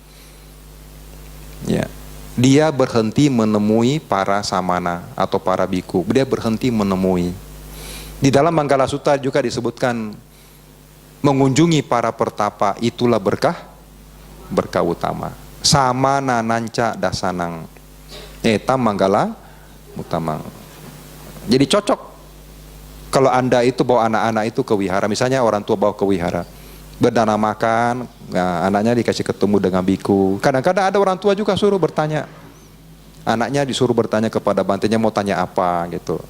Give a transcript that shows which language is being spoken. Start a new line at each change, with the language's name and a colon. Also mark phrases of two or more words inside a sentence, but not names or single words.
Indonesian: Ya. Dia berhenti menemui para samana atau para biku. Dia berhenti menemui. Di dalam Manggala Sutta juga disebutkan mengunjungi para pertapa itulah berkah utama.
Pali: Samana nanca dasanang. Etam Manggala Utama.
Indonesian: Jadi cocok kalau Anda itu bawa anak-anak itu ke wihara, misalnya orang tua bawa ke wihara, berdana makan, nah, anaknya dikasih ketemu dengan biku. Kadang-kadang ada orang tua juga suruh bertanya, anaknya disuruh bertanya kepada bantenya mau tanya apa gitu.